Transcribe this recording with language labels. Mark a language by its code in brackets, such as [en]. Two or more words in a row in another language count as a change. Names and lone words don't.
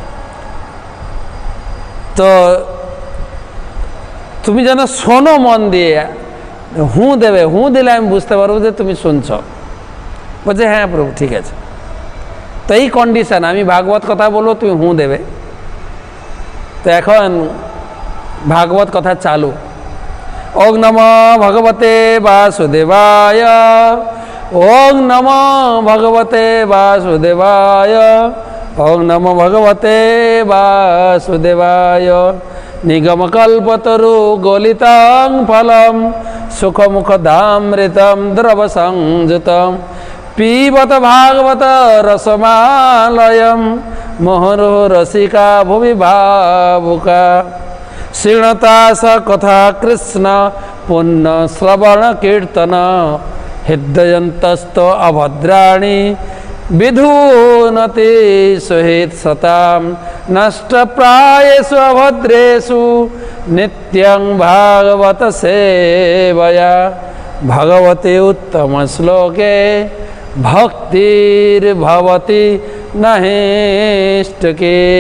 [bn] তো তুমি যেন শোনো মন দিয়ে, হু দেবে, হু দিলে আমি বুঝতে পারবো যে তুমি শুনছ। বলছে, হ্যাঁ প্রভু ঠিক আছে। তো এই কন্ডিশন, আমি ভাগবত কথা বলবো, তুমি হু দেবে। তো এখন ভাগবত কথা চালু। [sa] ওং নমো ভগবতে বাসুদেবায়, ওং নমো ভগবতে বাসুদেবায়, ওং নমো ভগবতে বাসুদেবায়। নিগমকল্পতরু গলিতাং ফলম সুখমুখদামৃতম দ্রব সংযুতম পিবত ভাগবত রসমালয়ম মোহরো রসিকা ভুবি ভাবুকা। শৃণতা স কথা কৃষ্ণ পুণ্য শ্রবণ কীর্তন হৃদয়ন্তস্ত অভদ্রাণি विधूनते सहित सताम नष्ट प्रायेषु अभद्रेषु नित्यं भागवत सेवया भगवते उत्तम श्लोके भक्तिर्भवति नहेष्टके।